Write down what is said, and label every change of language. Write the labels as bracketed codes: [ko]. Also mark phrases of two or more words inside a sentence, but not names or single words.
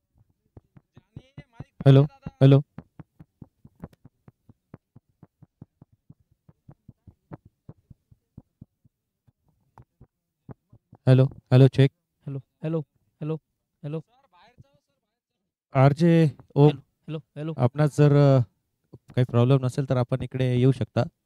[en] hello hello hello hello check hello hello hello hello आरजे ओम hello hello hello [mr] आपणास जर काही प्रॉब्लेम नसेल तर आपण इकडे येऊ शकता.